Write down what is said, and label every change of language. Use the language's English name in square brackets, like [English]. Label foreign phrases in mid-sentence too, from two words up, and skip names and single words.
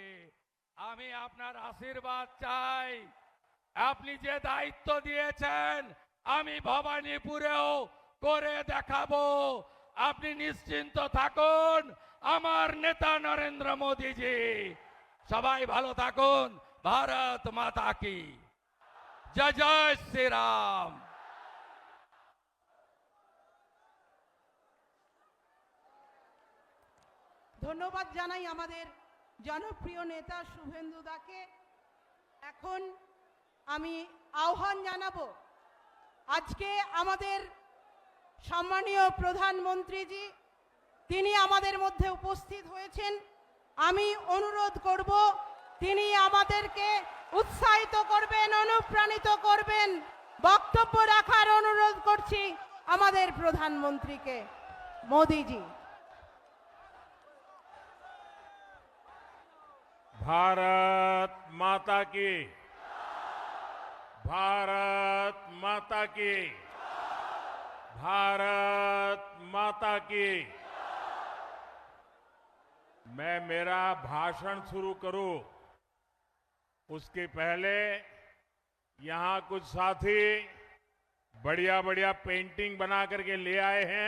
[Bangla] আমি আপনার আশীর্বাদ চাই। আপনি যে দায়িত্ব দিয়েছেন আমি ভবানীপুরেও করে দেখাবো। আপনি নিশ্চিন্ত থাকুন, আমার নেতা নরেন্দ্র মোদীজি। সবাই ভালো থাকুন, [Hindi] भारत माता की जय जय श्री राम। [Bangla] ধন্যবাদ জানাই আমাদের জনপ্রিয় নেতা শুভেন্দু দাকে। এখন আমি আহ্বান জানাবো আজকে আমাদের সম্মানীয় প্রধানমন্ত্রীজি, তিনি আমাদের মধ্যে উপস্থিত হয়েছেন। আমি অনুরোধ করব তিনি আমাদেরকে উৎসাহিত করবেন, অনুপ্রাণিত করবেন, বক্তব্য রাখার অনুরোধ করছি আমাদের প্রধানমন্ত্রীকে। মোদিজি। [Hindi] भारत माता की, भारत माता की, भारत माता की। मैं मेरा भाषण शुरू करूं उसके पहले यहां कुछ साथी बढ़िया बढ़िया पेंटिंग बना करके ले आए हैं।